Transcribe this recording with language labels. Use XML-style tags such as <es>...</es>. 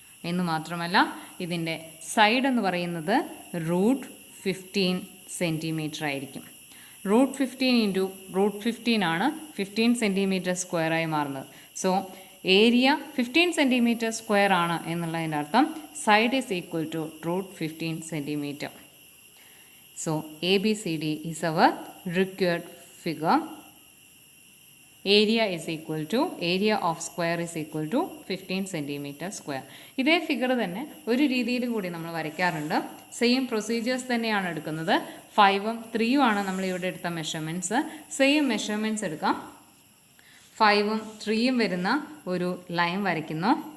<ml>എന്ന് മാത്രമല്ല ഇതിൻ്റെ സൈഡ് എന്ന് പറയുന്നത് √15 സെൻറ്റിമീറ്റർ ആയിരിക്കും. √15 × √15 ആണ് 15 സെൻറ്റിമീറ്റർ സ്ക്വയറായി മാറുന്നത്. സോ ഏരിയ 15 സെൻറ്റിമീറ്റർ സ്ക്വയർ ആണ് എന്നുള്ളതിൻ്റെ അർത്ഥം</ml> <en>side is equal to</en> <ml>√15 centimetre.</ml> <en>So ABCD is our required figure. Area is equal to, area of square is equal to 15 centimeter square.</en> <ml>ഇതേ ഫിഗർ തന്നെ ഒരു രീതിയിലും കൂടി നമ്മൾ വരയ്ക്കാറുണ്ട്. സെയിം പ്രൊസീജിയേഴ്സ് തന്നെയാണ് എടുക്കുന്നത്. 5ഉം 3ഉം ആണ് നമ്മൾ ഇവിടെ എടുത്ത മെഷർമെൻറ്റ്സ്. സെയിം മെഷർമെൻറ്റ്സ് എടുക്കാം. 5ഉം 3ഉം വരുന്ന ഒരു ലൈൻ വരയ്ക്കുന്നു.</ml>